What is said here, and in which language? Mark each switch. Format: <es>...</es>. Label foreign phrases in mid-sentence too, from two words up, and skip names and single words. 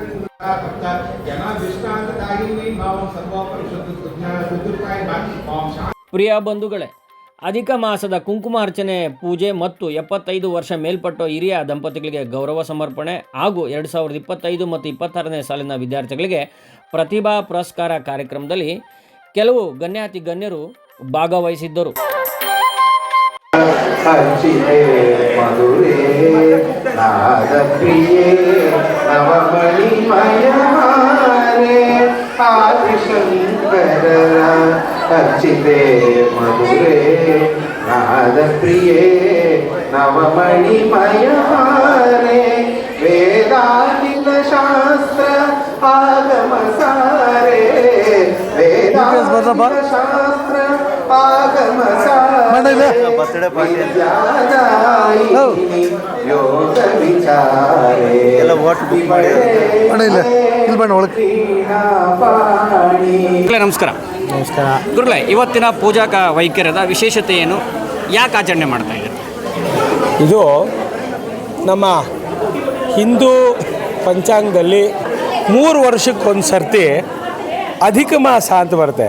<kn>ಪ್ರಿಯ ಬಂಧುಗಳೇ, ಅಧಿಕ ಮಾಸದ ಕುಂಕುಮಾರ್ಚನೆ ಪೂಜೆ ಮತ್ತು 75 ವರ್ಷ ಮೇಲ್ಪಟ್ಟ ಹಿರಿಯ ದಂಪತಿಗಳಿಗೆ ಗೌರವ ಸಮರ್ಪಣೆ ಹಾಗೂ 2025 ಮತ್ತು 26ನೇ ಸಾಲಿನ ವಿದ್ಯಾರ್ಥಿಗಳಿಗೆ ಪ್ರತಿಭಾ ಪುರಸ್ಕಾರ ಕಾರ್ಯಕ್ರಮದಲ್ಲಿ ಕೆಲವು ಗಣ್ಯರು ಭಾಗವಹಿಸಿದ್ದರು.</kn> <sa>अर्चिते मधुरे नादप्रिये नवमणिमयहारे आदिशंकर अर्चिते मधुरे नादप्रिये नवमणिमयहारे वेदांत शास्त्र आगम सारे वेदांत शास्त्र आगम सारे ಯೋಗ ವಿಚಾರೇ</sa> <kn>ನಮಸ್ಕಾರ. ಗುರುಗಳೇ, ಇವತ್ತಿನ ಪೂಜಾ ವೈಖರಿದ ವಿಶೇಷತೆ ಏನು, ಯಾಕೆ ಆಚರಣೆ ಮಾಡ್ತಾ ಇದ್ದಾರೆ? ಇದು ನಮ್ಮ ಹಿಂದೂ ಪಂಚಾಂಗದಲ್ಲಿ 3 ವರ್ಷಕ್ಕೊಂದು ಸರ್ತಿ ಅಧಿಕ ಮಾಸ ಅಂತ ಬರುತ್ತೆ.</kn>